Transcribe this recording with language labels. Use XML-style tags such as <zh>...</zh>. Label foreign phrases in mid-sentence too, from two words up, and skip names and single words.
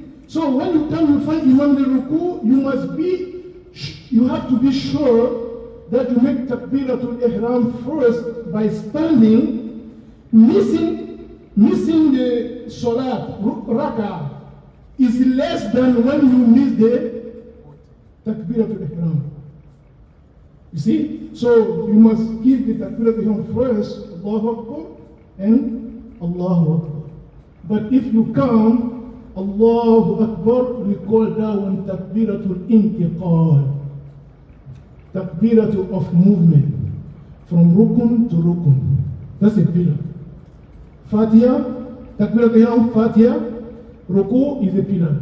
<en>So when you come, you find Imam the Ruku, you have to be sure that you make</en> <ar>تكبيرة الإحرام</ar> <en>first by standing, missing the</en> <ar>الصلاة، ركعة,</ar> <en>is less than when you miss the</en> <ar>تكبيرة الإحرام.</ar> <en>You see? So you must give the</en> <ar>تكبيرة الإحرام</ar> <en>first,</en> <ar>الله أكبر, and الله أكبر.</ar> <en>But if you come,</en> <ar>الله أكبر,</ar> <en>we call that one</en> <ar>تكبيرة الانتقال.</ar> <en>Takbiratul of movement. From Rukun to Rukun. That's a pillar.</en> <ar>الفاتحة، تكبيرة الإحرام، الفاتحة، الركوع</ar> <en>is a pillar.</en>